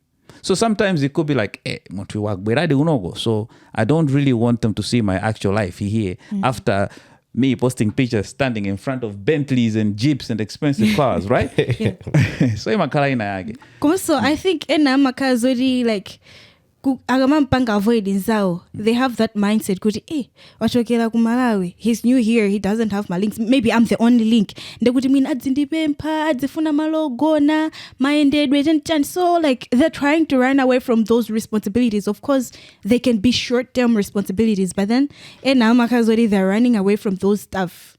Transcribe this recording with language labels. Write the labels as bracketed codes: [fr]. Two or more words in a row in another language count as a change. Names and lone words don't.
[en] So sometimes it could be like, so I don't really want them to see my actual life here after me posting pictures standing in front of Bentleys and Jeeps and expensive cars, right? So I think [sw] Makazori like avoiding zao. [en] They have that mindset. [ny] Wachokela ku Malawi. [en] He's new here. He doesn't have my links. Maybe I'm the only link. So like they're trying to run away from those responsibilities. Of course, they can be short-term responsibilities, but then they're running away from those stuff.